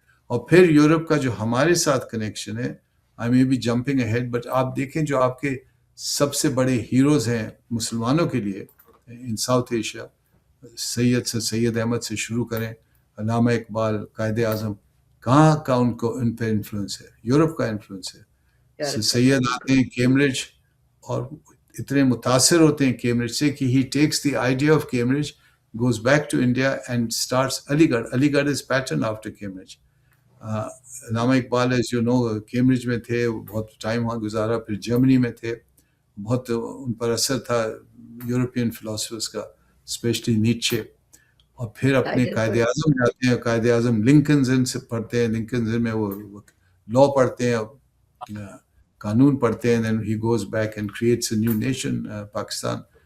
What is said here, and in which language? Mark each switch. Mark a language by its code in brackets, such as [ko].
[hi] और फिर यूरोप का जो हमारे साथ कनेक्शन है, आई may be jumping ahead, but आप देखें जो आपके सबसे बड़े हीरोज हैं मुसलमानों के लिए इन साउथ एशिया, सैयद अहमद से शुरू करें, अल्लामा इकबाल, कायदे आजम, कहाँ का उनको उन पर इन्फ्लुएंस है, यूरोप का इन्फ्लुएंस है। सैयद आते हैं कैम्ब्रिज और इतने मुतासिर होते हैं कैम्ब्रिज से कि [en] he takes the idea of Cambridge, goes back to India and starts Aligarh. Aligarh is patterned after Cambridge. [hi] Allama Iqbal, [en] as you know, [hi] Cambridge में थे, बहुत टाइम वहाँ गुजारा, फिर जर्मनी में थे, बहुत उन पर असर था यूरोपियन फिलोसफर्स का, स्पेशली नीचे, और फिर अपने कायदे आजम जाते हैं, कायदे आजम लिंकन्स इन से पढ़ते हैं, लिंकन्स इन में वो लॉ पढ़ते हैं, कानून पढ़ते हैं, [en] then he goes back and creates a new nation, [hi] Pakistan.